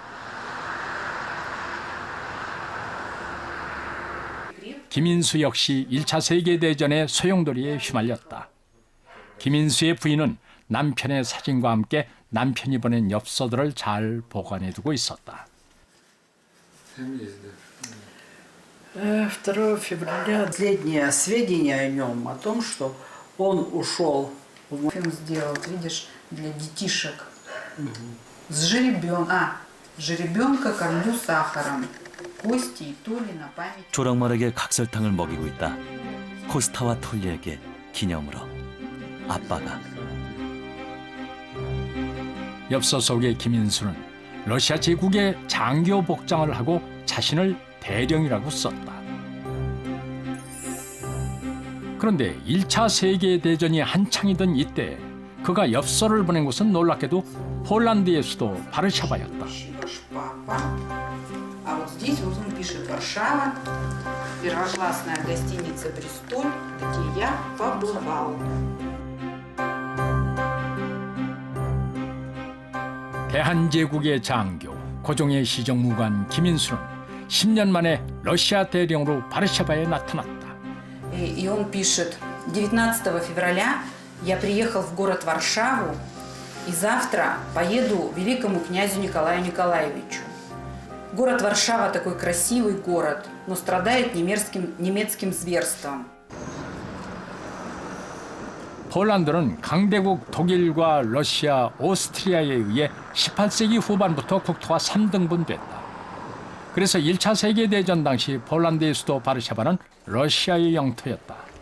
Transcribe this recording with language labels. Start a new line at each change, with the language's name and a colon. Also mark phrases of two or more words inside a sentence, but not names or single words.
Korean: 김인수 역시 1차 세계대전의 소용돌이에 휘말렸다. 김인수의 부인은 남편의 사진과 함께 남편이 보낸 엽서들을 잘 보관해두고 있었다.
Russian: 2 февраля последние сведения о нем, о том, что он ушел. Фильм сделал, видишь, для детишек. С жеребенка кормлю сахаром. Кости и Толи на память.
Korean: 조랑말에게 각설탕을 먹이고 있다. 코스타와 톨리에게 기념으로 아빠가. 엽서 속의 김인수는 러시아 제국의 장교 복장을 하고 자신을 대령이라고 썼다. 그런데 1차 세계대전이 한창이던 이때 그가 엽서를 보낸 곳은 놀랍게도 폴란드의 수도 바르샤바였다.
Russian: А вот здесь вот он пишет Варшава, первоклассная гостиница Бристоль, где я побывал.
Korean: 대한제국의 장교, 고종의 시정무관 김인수는 10년 만에 러시아 대령으로 바르샤바에 나타났다.
Russian: И он пишет: 19 февраля я приехал в город Варшаву, и завтра поеду к великому князю Николаю Николаевичу. Город Варшава такой красивый город, но страдает немецким зверством.
Korean: 폴란드는 강대국 독일과 러시아, 오스트리아에 의해 18세기 후반부터 국토가 3등분됐다. 그래서 1차 세계대전 당시 폴란드의 수도 바르샤바는 러시아의 영토였다.